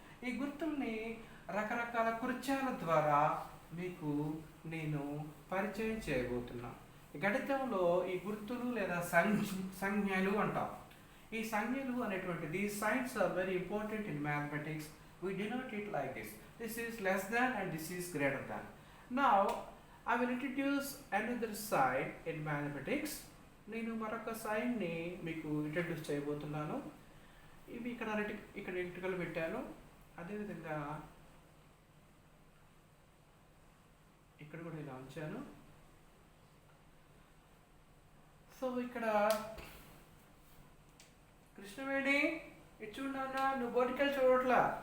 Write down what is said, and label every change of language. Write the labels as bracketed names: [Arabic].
[Telugu] ఈ గుర్తుల్ని రకరకాల కృత్యాల ద్వారా మీకు నేను పరిచయం చేయబోతున్నా. గణితంలో ఈ గుర్తులు లేదా సంజ్ఞలు అంటాం. ఈ సంజ్ఞలు అనేటువంటిది [English] Signs are very important in mathematics. We denote it like this. This is less than and this is greater than. Now I will introduce another sign in mathematics. [Telugu] నేను మరొక సైన్ని మీకు ఇంట్రడ్యూస్ చేయబోతున్నాను. ఇవి ఇక్కడ ఇటుకలు పెట్టాను, అదేవిధంగా ఇక్కడ కూడా ఇలా ఉంచాను. సో ఇక్కడ కృష్ణవేణి ఇటు చూడన్నా, నువ్వు బోటికల్ చూడట్లా.